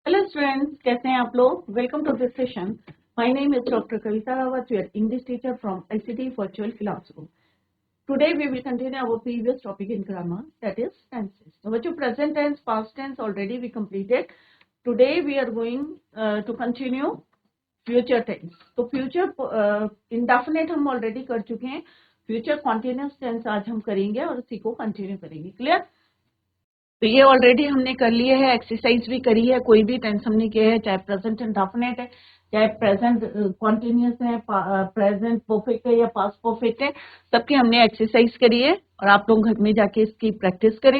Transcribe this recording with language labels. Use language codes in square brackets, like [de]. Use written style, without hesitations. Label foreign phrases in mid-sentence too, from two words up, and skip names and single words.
[hi] स्टूडेंट्स, कैसे हैं आप लोग? [en] Welcome to this session. My name is Doctor कविता रावत, your English teacher from ICT virtual classroom. Today we will continue our previous topic in grammar, that is tenses. So बच्चों, present tense, past tense already we completed. Today we are going to continue future tense. [hi] तो [en] future indefinite [hi] हम already कर चुके हैं. [en] Future continuous tense [hi] आज हम करेंगे और उसी को continue करेंगे. Clear? तो ये ऑलरेडी हमने कर लिए है, एक्सरसाइज भी करी है. कोई भी टेंस हमने किया है, चाहे [en] present indefinite [hi] है, चाहे [en] present continuous [hi] है, [en] present perfect [hi] है या [en] past perfect [hi] है, सबकी हमने एक्सरसाइज करी है और आप लोग घर में जाके इसकी प्रैक्टिस करें.